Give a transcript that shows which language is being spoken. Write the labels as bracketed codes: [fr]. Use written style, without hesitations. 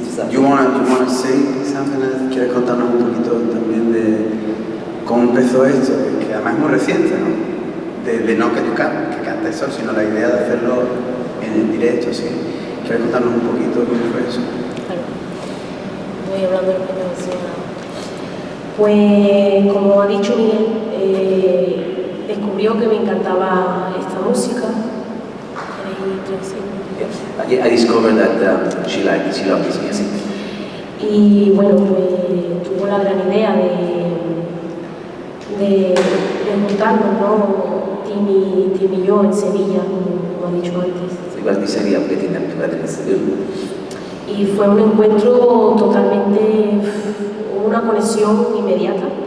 [en] You want to say something? [es] ¿Quieres contarnos un poquito también de cómo empezó esto? Que además es muy reciente, ¿no? De no que tú cantes eso, sino la idea de hacerlo en el directo, ¿sí? ¿Quieres contarnos un poquito cómo fue eso? Claro. Voy hablando en español, sí. Pues, como ha dicho Miguel, descubrió que me encantaba esta música. ¿Queréis traducir? [en] Yes. I discovered that she loved this music. [es] Y bueno, pues tuvo la gran idea de juntarnos, ¿no? Tim y yo en Sevilla, como ha dicho antes. [en] So it was this idea of getting them together in Seville. [es] Y fue un encuentro totalmente, una conexión inmediata.